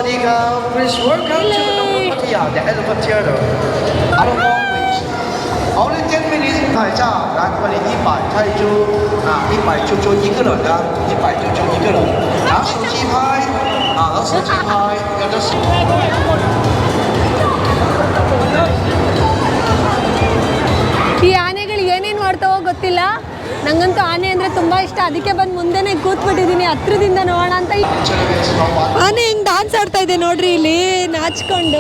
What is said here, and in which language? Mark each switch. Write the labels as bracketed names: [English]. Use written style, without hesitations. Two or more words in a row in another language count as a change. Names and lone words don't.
[English] Only 10 minutes [Chinese] 拍照，然后你100泰铢100就一个人的，100就一个人。拿手机拍拿手机拍，有的是。 [Kannada] ಈ ಆನೆಗಳು ಏನೇನು ಮಾಡ್ತಾವೋ ಗೊತ್ತಿಲ್ಲ. ನಂಗಂತೂ ಆನೆ ಅಂದರೆ ತುಂಬ ಇಷ್ಟ, ಅದಕ್ಕೆ ಬಂದು ಮುಂದೆನೇ ಕೂತ್ಬಿಟ್ಟಿದ್ದೀನಿ ಹತ್ರದಿಂದ ನೋಡೋಣ ಅಂತ. ಆನೆ ಹೆಂಗೆ ಡಾನ್ಸ್ ಆಡ್ತಾ ಇದೆ ನೋಡ್ರಿ ಇಲ್ಲಿ ನಾಚ್ಕೊಂಡು.